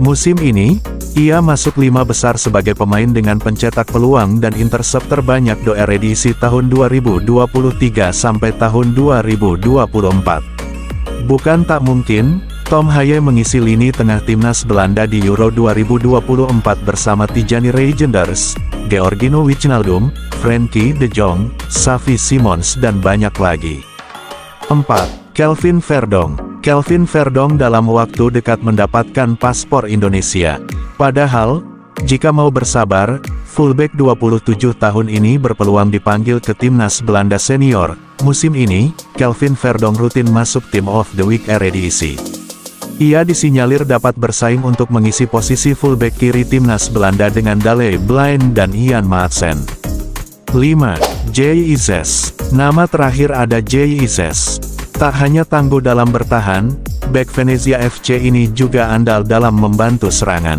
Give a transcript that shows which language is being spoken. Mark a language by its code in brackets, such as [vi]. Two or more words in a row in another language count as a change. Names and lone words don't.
[id] Musim ini, ia masuk 5 besar sebagai pemain dengan pencetak peluang dan intercept terbanyak di Eredivisie tahun 2023 sampai tahun 2024. Bukan tak mungkin, Tom Haye mengisi lini tengah timnas Belanda di Euro 2024 bersama Tijani Reijnders, Georginio Wijnaldum, Frenkie de Jong, Xavi Simons dan banyak lagi. 4. Kelvin Verdong. Kelvin Verdong dalam waktu dekat mendapatkan paspor Indonesia. Padahal, jika mau bersabar, fullback 27 tahun ini berpeluang dipanggil ke timnas Belanda senior. Musim ini, Kelvin Verdong rutin masuk [en] Team of the Week [id] Eredivisie. Ia disinyalir dapat bersaing untuk mengisi posisi fullback kiri timnas Belanda dengan Daley Blind dan Ian Maatsen. 5. Jay Izes. Nama terakhir ada Jay Izes. Tak hanya tangguh dalam bertahan, bek Venezia FC ini juga andal dalam membantu serangan.